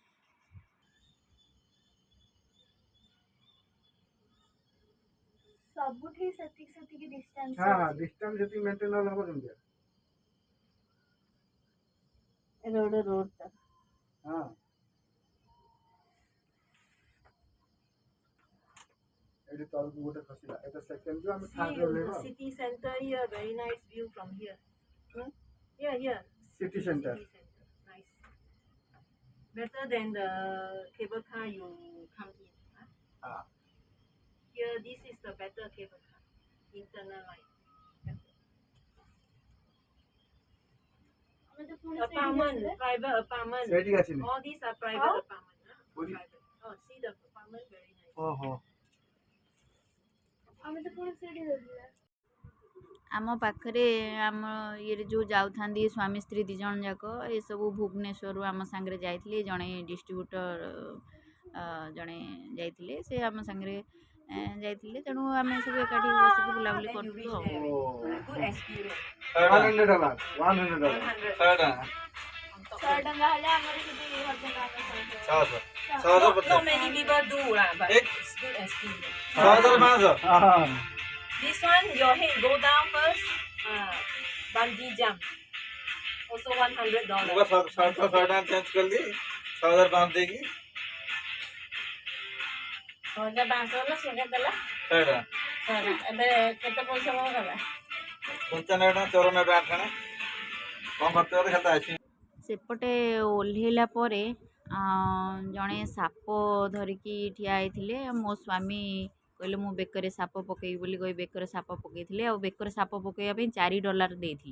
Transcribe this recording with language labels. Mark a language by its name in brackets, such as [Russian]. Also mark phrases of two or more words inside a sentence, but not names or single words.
[Odia] ସବୁଠି ସେତିକି ସେତିକି ଡିଷ୍ଟାନ୍ସ ହଁ ହଁ ଡିଷ୍ଟାନ୍ସ ଯେତିକି ମେଣ୍ଟେନ୍ ହେଲେ ହବ କେମିତି? ଏବେ ଗୋଟେ ରୋଡ଼ଟା ହଁ ଏଠି ତଳକୁ ଗୋଟେ ଖସିଲା, ଏଟା ସେକେଣ୍ଡ ଯୋଉ ଆମେ ଥାର୍ଡ ଓହ୍ଲେଇବା। [English] city center here, very nice view from here. Here. city center. City center, nice. Better than the cable car you come in. [Odia] ହଁ [English] Here, this is the better cable car, internal line. Apartment, private apartment. [Odia] ସେଇଠି ଆସିନି। [English] All these are private apartment. [Odia] କୋଉଠି? [English] Private. Oh, see the apartment, very nice. [Odia] ଓହୋ ଆମ ପାଖରେ ଆମ ଇଏରେ ଯେଉଁ ଯାଉଥାନ୍ତି ସ୍ୱାମୀ ସ୍ତ୍ରୀ 2 ଜଣ ଯାକ, ଏସବୁ ଭୁବନେଶ୍ୱରରୁ ଆମ ସାଙ୍ଗରେ ଯାଇଥିଲେ, ଜଣେ ଡିଷ୍ଟ୍ରିବ୍ୟୁଟର ଜଣେ ଯାଇଥିଲେ, ସେ ଆମ ସାଙ୍ଗରେ ଯାଇଥିଲେ, ତେଣୁ ଆମେ ସବୁ ଏକାଠି ବସିକି ବୁଲାବୁଲି [English] Then you [Odia] କରୁଥିଲୁ [English] reach [Odia] ଆଉ। [English] there. Good experience. $100 $100 100. On top there. Not many people do lah, but it's good experience. This one, your head go down first. Bungee jump. Also $100. [Odia] ଚେଞ୍ଜ କରିଲି 6500 ଦେଇକି 1500 ସେଟା ଦେଲା। ଏବେ କେତେ ପଇସା କଣ ଗଲା? 95 ଟଙ୍କା 54 ଟଙ୍କା କଣ ଖର୍ଚ୍ଚ କଲେ ଖାତା ଅଛି। ସେପଟେ ଓହ୍ଲେଇଲା ପରେ ଜଣେ ସାପ ଧରିକି ଠିଆ ହେଇଥିଲେ, ମୋ ସ୍ୱାମୀ କହିଲେ ମୁଁ ବେକରେ ସାପ ପକେଇବି ବୋଲି କହି ବେକରେ ସାପ ପକେଇଥିଲେ, ଆଉ ବେକରେ ସାପ ପକେଇବା ପାଇଁ $4 ଦେଇଥିଲେ।